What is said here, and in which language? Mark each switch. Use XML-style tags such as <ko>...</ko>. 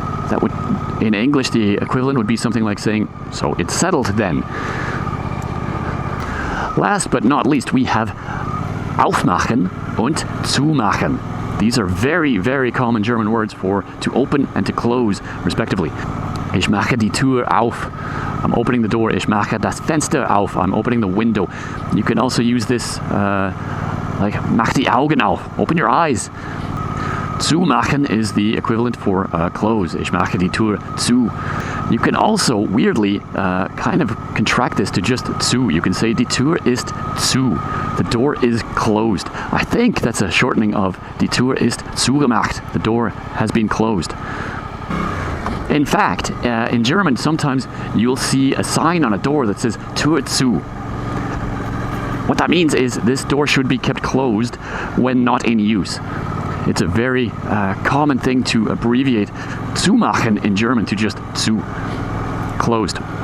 <en>That would, in English, the equivalent would be something like saying, so it's settled then. Last but not least, we have aufmachen und zumachen. These are very, very common German words for to open and to close, respectively.</en> <de>Ich mache die Tür auf.</de> <en>I'm opening the door.</en> <de>Ich mache das Fenster auf.</de> <en>I'm opening the window. You can also use this like</en> <de>mach die Augen auf.</de> <en>Open your eyes. Zumachen is the equivalent for close.</en> <de>Ich mache die Tür zu.</de> <en>You can also, weirdly, kind of contract this to just zu. You can say</en> <de>die Tür ist zu.</de> <en>The door is closed. I think that's a shortening of</en> <de>die Tür ist zugemacht.</de> <en>The door has been closed. In fact, in German, sometimes you'll see a sign on a door that says</en> <de>Tür zu.</de> <en>What that means is this door should be kept closed when not in use. It's a very common thing to abbreviate zumachen in German to just zu, closed.</en>